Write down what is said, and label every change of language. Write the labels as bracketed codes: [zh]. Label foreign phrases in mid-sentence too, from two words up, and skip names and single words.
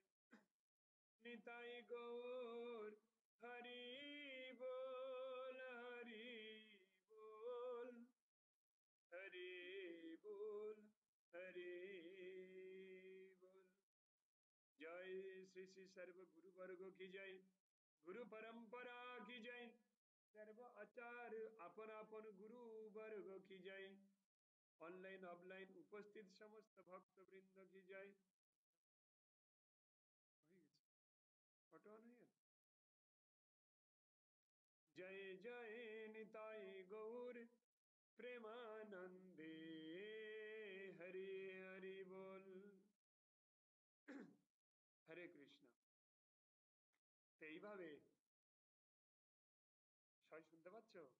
[bn] নিতাই গৌর হরি বল, হরি বল, হরি বল, হরি বল। জয় শ্রী শ্রী [hi] सर्व गुरु वर्ग की जय, गुरु परंपरा की जय, सर्व आचार्य [bn] আপন আপন গুরু বর্গ [hi] की जय, [bn] অনলাইন অফলাইন উপস্থিত সমস্ত ভক্তবৃন্দ [hi] की जय। [bn] হয়ে গেছে, অটো অন হয়ে গেল। জয় জয় নিতাই গৌর প্রেমানন্দে, হরি হরি বোল। হরে কৃষ্ণ। তো এইভাবে সবাই শুনতে পাচ্ছ?